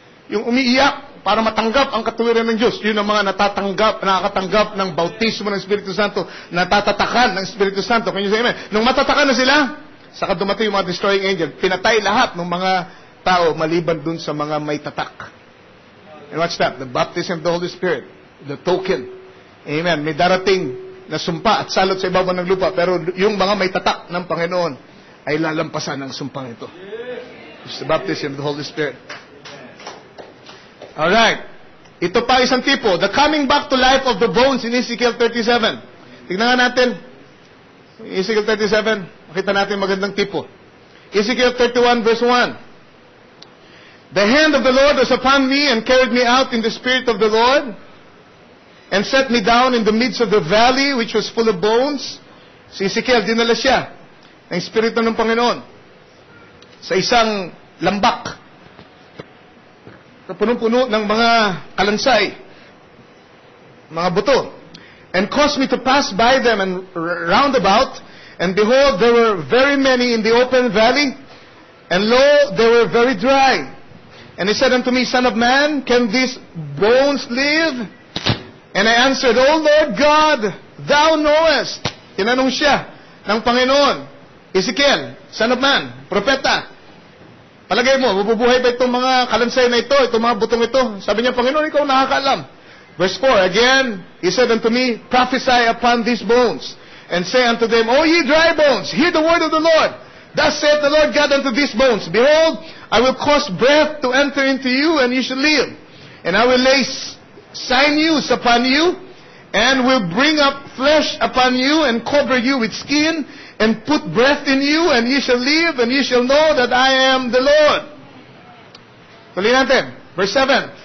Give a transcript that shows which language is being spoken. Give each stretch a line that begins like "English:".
Filipino: Yung umiiyak para matanggap ang katuwiran ng Diyos. Yun ang mga nakakatanggap ng bautismo ng Espiritu Santo, natatatakan ng Espiritu Santo.
English: Can you say amen?
Filipino: Nung matatakan na sila, saka dumating yung mga destroying angel, pinatay lahat ng mga tao maliban dun sa mga may tatak.
English: And watch that, the baptism of the Holy Spirit, the token. Amen.
Filipino: May darating na sumpa at salot sa ibabaw ng lupa, pero yung mga may tatak ng Panginoon ay lalampasan ng sumpang ito.
English: It's the baptism of the Holy Spirit. Alright.
Filipino: Ito pa isang tipo,
English: the coming back to life of the bones in Ezekiel 37.
Filipino: Tignan nga natin. Ezekiel 37, makita natin magandang tipo. Ezekiel 31 verse 1.
English: The hand of the Lord was upon me and carried me out in the spirit of the Lord and set me down in the midst of the valley which was full of bones.
Filipino: Si Ezekiel, dinala siya ng Espiritu ng Panginoon sa isang lambak na punong-puno ng mga kalansay, mga buto,
English: and caused me to pass by them and round about, and behold, there were very many in the open valley, And lo, they were very dry. And he said unto me, Son of man, can these bones live? And I answered, O Lord God, thou knowest.
Filipino: Tinanong siya ng Panginoon, Ezekiel,
English: son of man,
Filipino: propeta, palagay mo, mabubuhay ba itong mga kalansay na ito, itong mga butong ito? Sabi niya, Panginoon, ikaw nakakaalam.
English: Verse 4, again, he said unto me, prophesy upon these bones, and say unto them, O ye dry bones, hear the word of the Lord. Thus saith the Lord God unto these bones, Behold, I will cause breath to enter into you, and you shall live. And I will lay sinews upon you, and will bring up flesh upon you, and cover you with skin, and put breath in you, and ye shall live, and ye shall know that I am the Lord.
Filipino: Tuloy natin.
English: Verse 7.